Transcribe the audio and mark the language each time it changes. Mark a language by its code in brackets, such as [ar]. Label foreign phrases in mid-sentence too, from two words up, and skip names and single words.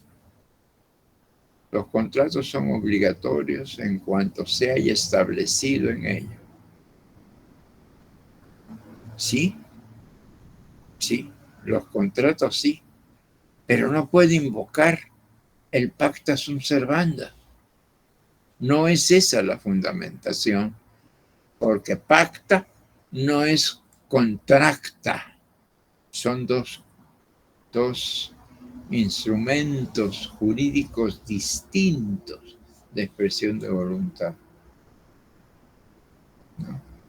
[es] Los contratos son obligatorios en cuanto se haya establecido en ellos. Sí, los contratos sí, pero no puede invocar el [la] pacta sunt servanda. [es] No es esa la fundamentación, porque pacta no es contracta. Son dos instrumentos jurídicos distintos de expresión de voluntad, ¿no?